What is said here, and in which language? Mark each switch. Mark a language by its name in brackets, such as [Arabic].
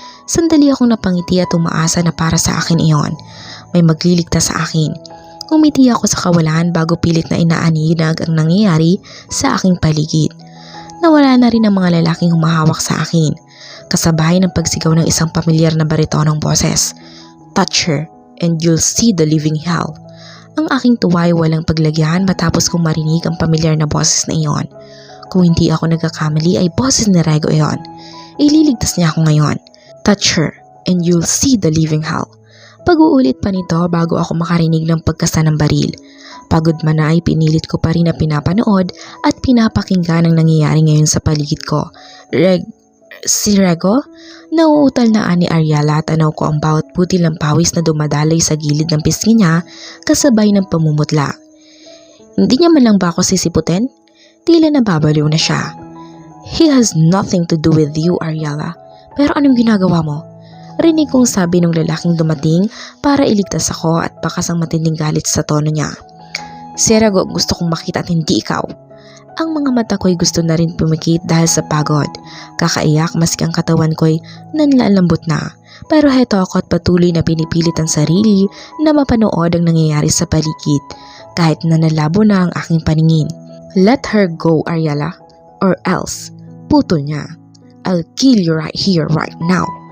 [Filipino] Sandali akong napangiti at umaasa na para sa akin iyon. May magliligtas sa akin. Umiti ako sa kawalan bago pilit na inaaninag ang nangyayari sa aking paligid. Nawala na rin ang mga lalaking humahawak sa akin, kasabay ng pagsigaw ng isang pamilyar na baritonong boses. [English] "Touch her and you'll see the living hell." [Filipino] Ang aking tuwa ay walang paglagyan matapos kong marinig ang pamilyar na boses na iyon. Kung hindi ako nagkakamali ay boses ni Rego iyon. Ililigtas niya ako ngayon. [English] "Touch her and you'll see the living hell." [Filipino] Pag-uulit pa nito bago ako makarinig ng pagkasa ng baril. Pagod man na ay pinilit ko pa rin na pinapanood at pinapakinggan ang nangyayari ngayon sa paligid ko. Si Rego?" Nauutal na ani Ariela, tanaw ko ang bawat putil ng pawis na dumadaloy sa gilid ng pisngi niya kasabay ng pamumutla. Hindi niya man lang ba ako sisiputin? Tila nababaliw na siya. [English] "He has nothing to do with you, Ariela. [Filipino] Pero anong ginagawa mo?" Rinig kong sabi ng lalaking dumating para iligtas ako at bakas ang matinding galit sa tono niya. "Si Rego gusto kong makita at hindi ikaw." Ang mga mata ko'y gusto na rin pumikit dahil sa pagod. Kakaiyak maski ang katawan ko'y nanlalambot na. Pero heto ako at patuloy na pinipilit ang sarili na mapanood ang nangyayari sa paligid kahit na nalabo na ang aking paningin. [English] "Let her go, Ariela, or else," putol niya. "I'll kill you right here, right now."